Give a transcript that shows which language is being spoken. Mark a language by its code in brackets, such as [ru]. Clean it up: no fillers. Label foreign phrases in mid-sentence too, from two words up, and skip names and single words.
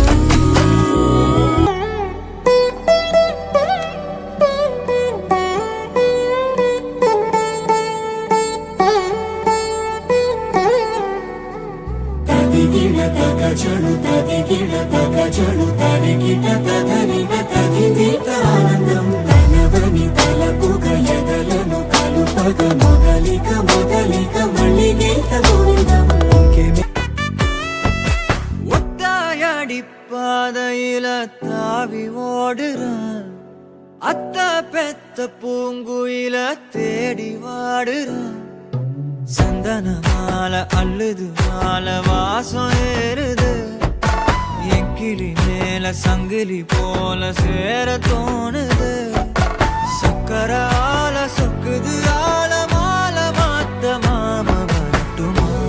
[te] తదిగిడ తగజడు తదిగిడ తగజడు తరిగిట తదరిన తదిగిట ఆనందం తనవని తలపుగ ఎదలను కలుపగ మొదలిక మొదలిక మళ్ళీ గీత గోవిందం [ta] ஒத்தாயடி பாதையில தாவி ஓடுறான் அத்த பெத்த பூங்குயில தேடி வாடுறான் சந்தன மாலை அள்ளுது மாலை வாசம் ஏறுது என் கிளி மேல சங்கிலி போல சேர தோணுது சக்கர ஆல சொக்குது ஆல மாலை மாத்த மாம வரட்டுமா